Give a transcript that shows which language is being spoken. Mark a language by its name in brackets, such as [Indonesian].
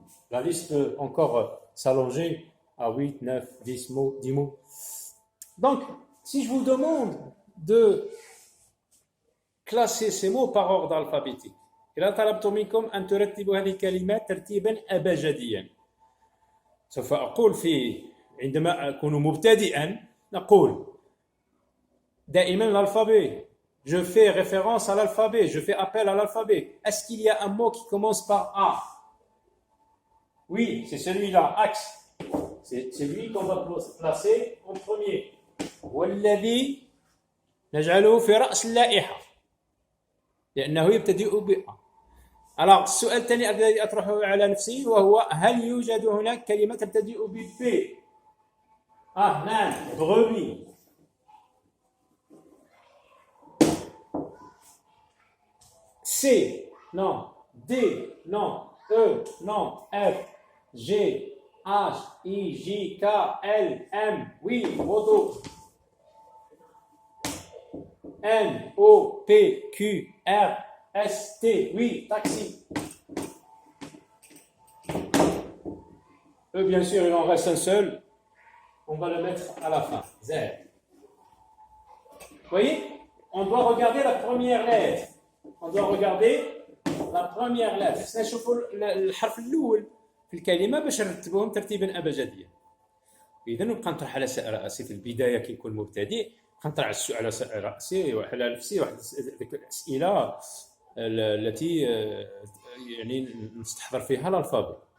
[French] La liste peut encore s'allonger à 8, 9, 10 mots, 10 mots. Donc, si je vous demande de classer ces mots par ordre alphabétique, [Arabic] إذا طلبت منكم أن ترتبوا هذه الكلمات ترتيبا أبجديا. سوف أقول عندما أكون مبتدئا نقول دائما l'alphabet. [French] Je fais référence à l'alphabet, je fais appel à l'alphabet. Est-ce qu'il y a un mot qui commence par A? Oui, c'est celui-là, axe. C'est lui qu'on va placer en premier. [Arabic] والذي نجعله في رأس اللائحة لأنه يبتدئ ب A. Alors, السؤال الثاني الذي أطرحه على نفسي وهو هل يوجد هناك كلمة تبتدئ ب B؟ نعم، brebis. [French] C, non. D, non. E, non. F, G, H, I, J, K, L, M, oui, moto. N, O, P, Q, R, S, T, oui, taxi. Bien sûr, il en reste un seul. On va le mettre à la fin. Z. Vous voyez? On doit regarder la première lettre. On doit regarder la première lettre. [Arabic] نشوفوا الحرف الأول في الكلمة باش نرتبوهم ترتيبا أبجديا. إذا نبقى نطرح على رأسي في البداية كي نكون مبتدئ، نطرح على رأسي وعلى نفسي واحد الأسئلة التي يعني نستحضر فيها الألفابet.